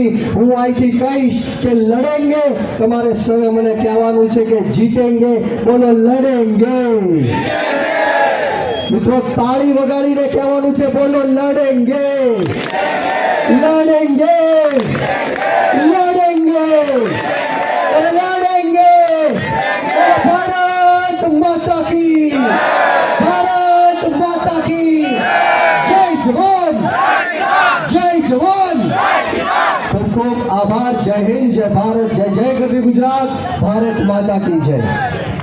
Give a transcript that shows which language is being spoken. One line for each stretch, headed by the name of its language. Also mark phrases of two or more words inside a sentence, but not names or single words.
Gujarati: હું અહીંથી કહીશ કે લડેંગે, તમારે સૌએ મને કહેવાનું છે કે જીતેંગે। બોલો લડેંગે। મિત્રો તાળી વગાડીને કહેવાનું છે બોલો
Hindi: लड़ेंगे, लड़ेंगे, लड़ेंगे, लड़ेंगे। भारत माता की, भारत माता की जय जवान, जय जवान।
Gujarati: ખૂબ ખૂબ આભાર।
Hindi: जय हिंद, जय भारत,
Gujarati: જય જય કવિ ગુજરાત।
Hindi: भारत माता की जय।